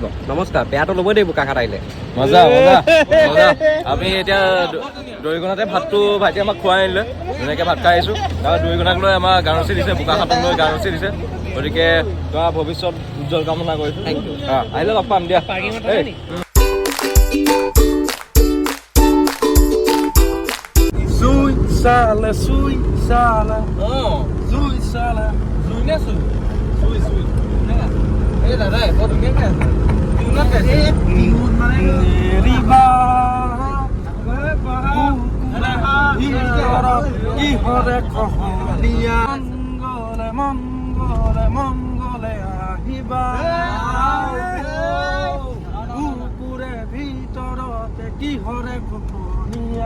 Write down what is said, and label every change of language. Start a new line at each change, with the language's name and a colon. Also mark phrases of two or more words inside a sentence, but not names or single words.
Assamese: নমস্কাৰ, বেয়াটো ল'বই দেই বোকাখাট আহিলে। মজা মজা মজা। আমি এতিয়া দৰিকণাতে ভাতটো ভাইটি আমাক খুৱাই আনিলে, ধুনীয়াকৈ ভাত খাই আহিছোঁ। তাৰ দৰিকণাক লৈ আমাৰ গাৰচি দিছে, বোকাখাটক লৈ গাৰচি দিছে, গতিকে তোমাৰ ভৱিষ্যত উজ্জ্বল কামনা কৰিছোঁ।
English: thank you.
Assamese: আহিলে লগ পাম দিয়া। Sala, sui, sala. Sui, sala. Sui নে sui? Sui, sui. এই দাদা বৰ ধুনীয়াকৈ আছে। টিউনত গাইছে। টিউন মানে ৰিবা ইহৰে কহনীয়া মংগলে মংগলে মংগলে আহিবা কুকুৰে ভিতৰতে কিহৰে কহনীয়া